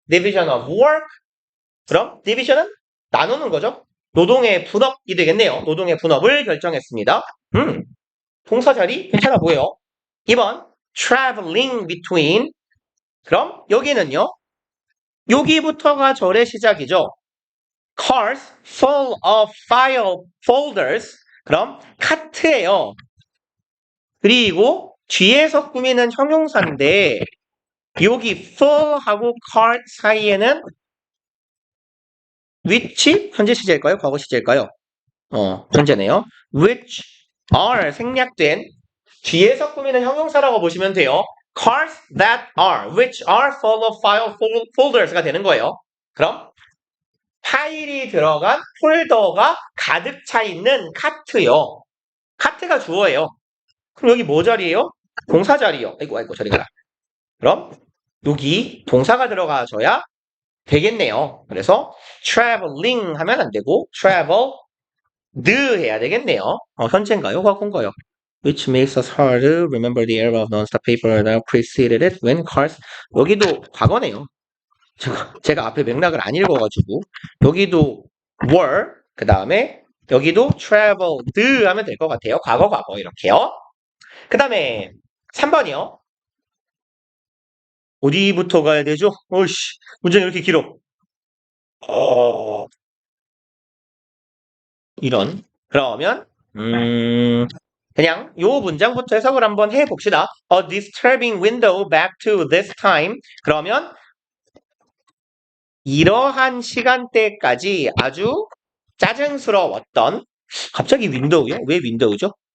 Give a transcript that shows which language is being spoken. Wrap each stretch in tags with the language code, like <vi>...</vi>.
<en>division of work</en> <ko>그럼 division은 나누는 거죠. 노동의 분업이 되겠네요. 노동의 분업을 결정했습니다. 동사 자리 괜찮아 보여요. 2번</ko> <en>traveling between</en> <ko>그럼 여기는요. 여기부터가 절의 시작이죠.</ko> <en>cars full of file folders</en> <ko>그럼 카트예요. 그리고 뒤에서 꾸미는 형용사인데 여기 full하고 cart 사이에는 which 현재 시제일까요? 과거 시제일까요? 현재네요. which are 생략된 뒤에서 꾸미는 형용사라고 보시면 돼요.</ko> <en>cars that are, which are full of file folders</en> <ko>가 되는 거예요. 그럼 파일이 들어간 폴더가 가득 차 있는 카트요. 카트가 주어예요. 그럼 여기 뭐 자리예요? 동사 자리요. 아이고 저리 가라. 그럼 여기 동사가 들어가줘야 되겠네요. 그래서 traveling 하면 안 되고 traveled 해야 되겠네요. 현재인가요? 과거인가요?</ko> <en>Which makes us hard to remember the era of non-stop paper that preceded it when cars</en> <ko>여기도 과거네요. 제가 앞에 맥락을 안 읽어가지고 여기도 were 그 다음에 여기도 traveled 하면 될 것 같아요. 과거 이렇게요. 그 다음에 3번이요. 어디부터 가야 되죠? 어이씨 문제가 이렇게 길어. 이런 그러면 그냥 요 문장부터 해석을 한번 해봅시다.</ko> <en>A disturbing window back to this time.</en> <ko>그러면 이러한 시간대까지 아주 짜증스러웠던 갑자기 윈도우요? 왜 윈도우죠?</ko>